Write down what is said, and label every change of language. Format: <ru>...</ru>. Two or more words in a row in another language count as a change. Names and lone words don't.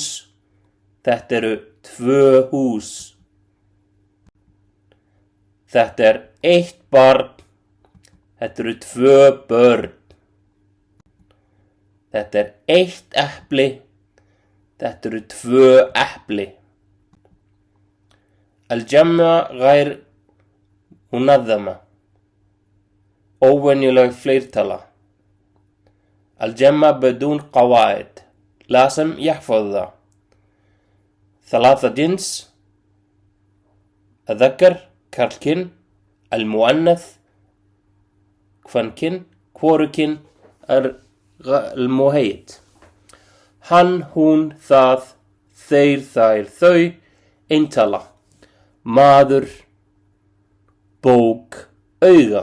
<is>Þetta eru 2 hús. Þetta er eitt barn. Þetta eru 2 börn. Þetta er eitt epli. Þetta eru 2 epli.</is> <ar>Al-jamma غير منظمة.</ar> <is>óvenjuleg fleirtala.</is> <ar>الجمع بدون قواعد لازم يحفظها. 3 جنس، الذكر karlkyn, المؤنث</ar> <is>kvenkyn, hvorugkyn</is> <ar>المهيد.</ar> <is>Hann, hún, það, þeir, þær, þau. Eintala, maður, bók, auga.</is>